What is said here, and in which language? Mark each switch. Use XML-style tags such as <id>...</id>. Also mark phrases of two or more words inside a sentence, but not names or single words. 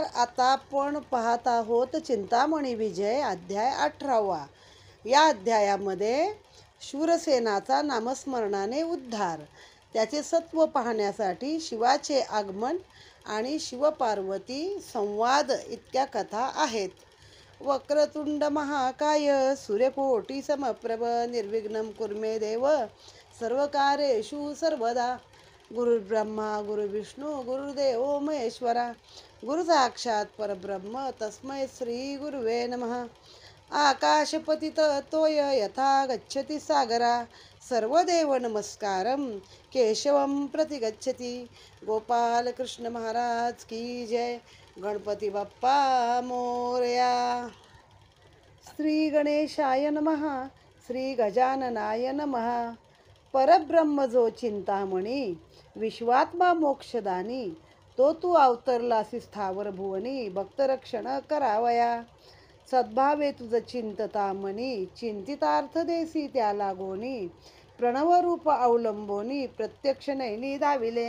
<mr>आता आपण पाहत आहोत चिंतामणी विजय अध्याय 18वा. या अध्यायामध्ये शूरसेनाचा नामस्मरणाने उद्धार, त्याचे सत्व पाहण्यासाठी शिवाचे आगमन आणि शिवपार्वती संवाद इतक्या कथा आहेत.</mr> <sa>वक्रतुंड महाकाय सूर्यकोटी समप्रभ निर्विघ्नं कुर्मे देव सर्वकार्येषु सर्वदा. गुरुर्ब्रह्मा गुरुविष्णू गुरुदेव महेश्वरा, गुरु साक्षात परब्रह्म तस्मै श्री गुरुवे नमः. आकाशपतित तोय यथा गच्छति सागरा, सर्वदेव नमस्कारं केशवं प्रति गच्छति.</sa> <hi>गोपाल कृष्ण महाराज की जय.</hi> <mr>गणपती बाप्पा मोरया.</mr> <sa>श्री गणेशाय नमः. श्री गजाननाय नमः.</sa> <mr>परब्रह्म जो चिंतामणी, विश्वात्मा मोक्षदानी, तो तू अवतरलासी स्थावर भुवनी, भक्तरक्षण करावया. सद्भावे तुझ चिंततामणी, चिंतितार्थ देसी त्या लागोनी, प्रणवरूप अवलंबोनी प्रत्यक्ष नैनी दाविले.</mr>